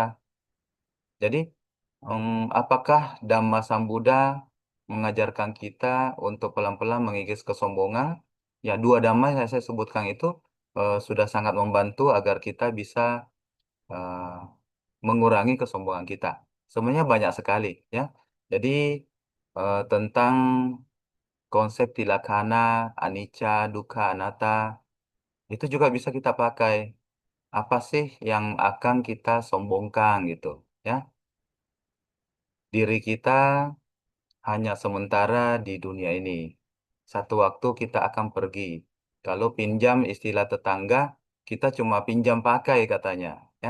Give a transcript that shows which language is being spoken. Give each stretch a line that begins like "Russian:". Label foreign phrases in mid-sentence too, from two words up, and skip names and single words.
Indonesian: Jadi, apakah Dhamma Sambuddha mengajarkan kita untuk pelan-pelan mengikis kesombongan? Ya, dua Dhamma yang saya sebutkan itu sudah sangat membantu agar kita bisa eh, mengurangi kesombongan kita. Sebenarnya banyak sekali, ya. Jadi, tentang konsep tilakkhana,
Pali: anicca, dukkha, anatta,
Indonesian: itu juga bisa kita pakai. Apa sih yang akan kita sombongkan gitu, ya? Diri kita hanya sementara di dunia ini. Satu waktu kita akan pergi. Kalau pinjam istilah tetangga, kita cuma pinjam pakai katanya, ya.